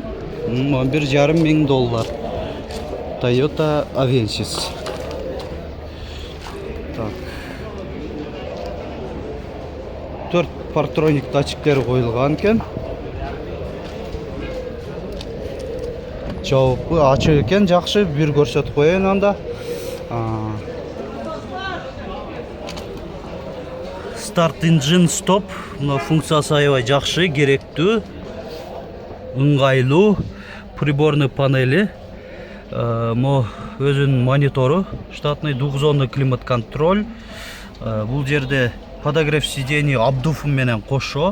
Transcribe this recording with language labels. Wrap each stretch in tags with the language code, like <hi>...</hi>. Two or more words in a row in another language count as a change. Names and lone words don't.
<ky>11,5 миң доллар. Toyota Avensis. Так. 4 партроник датчиктери коюлган экен. Жауапы ачык экен, жакшы. Бир көрсөтүп коеюн анда.</ky> <en>Start engine stop.</en> <ky>Мына функциясы аябай жакшы, керектүү, ыңгайлуу. Приборный панели. Мо өзүнүн монитору,</ky> <ru>штатный двухзонный климат контроль.</ru> <ky>Бул жерде</ky> <ru>подогрев сидений обдув</ru> <ky>менен кошо.</ky>